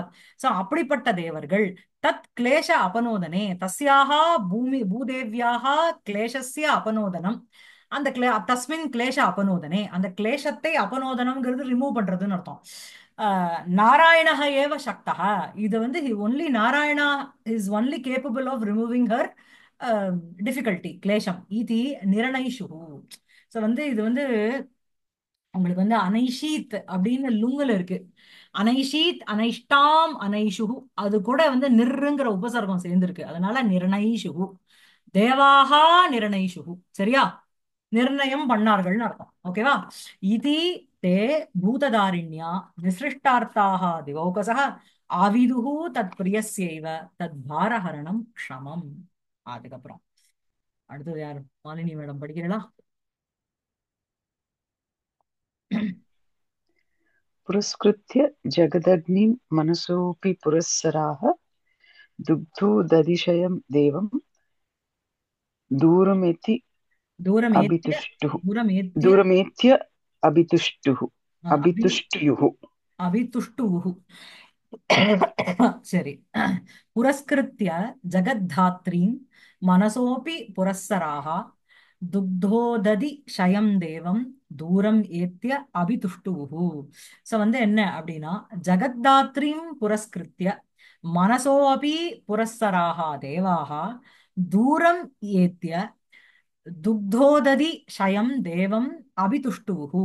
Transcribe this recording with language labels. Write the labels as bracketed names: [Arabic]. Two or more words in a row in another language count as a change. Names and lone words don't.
[Tamil] சோ அப்படிப்பட்ட தேவர்கள் [Sanskrit] तत् क्लेश अपनोदने तस्याः भूदेव्याः क्लेशस्य अपनोदनम् [Tamil] அந்த [Sanskrit] तस्मिन् क्लेश अपनोदने [Tamil] அந்த கிளேஷத்தை அபனோதனம்ங்கிறது ரிமூவ் பண்றதுன்னு அர்த்தம். [Sanskrit] नारायणः एव शक्तः [Tamil] இது வந்து [English] only Narayana is only capable of removing her difficulty கிளேஷம் இது நிர்ணயிஷுஹு. [Tamil] ஸோ வந்து இது வந்து உங்களுக்கு வந்து அனைஷீத் அப்படின்னு லுங்குல இருக்கு, [Sanskrit] अनैषीत् अनैष्टाम् अनैषुः [Tamil] அது கூட வந்து நிர்ங்கிற உபசர்க்கம் சேர்ந்திருக்கு, அதனால [Sanskrit] निर्णयिषुः देवाः निर्णयिषुः [Tamil] சரியா, நிர்ணயம் பண்ணார்கள்னு அர்த்தம். ஓகேவா. [Sanskrit] इति ते भूतधारिण्या निसृष्टार्थाः दिवौकसः आविदुः तत् प्रियस्यैव तत् भारहरणं क्षमम्. [Tamil] அதுக்கப்புறம் அடுத்தது யாரு, மாலினி மேடம் படிக்கிறீங்களா? [Sanskrit] पुरस्कृत्य जगदग्निं मनसोऽपि पुरःसराः दुग्धोदधिशयं देवं दूरमेति दूरमेत्य अभितुष्टुः दूरमेत्य दूरमेत्य अभितुष्टुः அபி अभितुष्टुयुः अभितुष्टुवुः. சரி. पुरस्कृत्य जगद्धात्रीं मनसोऽपि पुरःसराः दुग्धोदधि शयं देवं दूरम् एत्य अभितुष्टुवुः. [Tamil] சோ வந்து என்ன அப்படின்னா, [Sanskrit] जगद्धात्रीं पुरस्कृत्य मनसो अपि पुरःसराः देवाः दूरम् एत्य दुग्धोदधि शयं देवं अभितुष्टुवुः.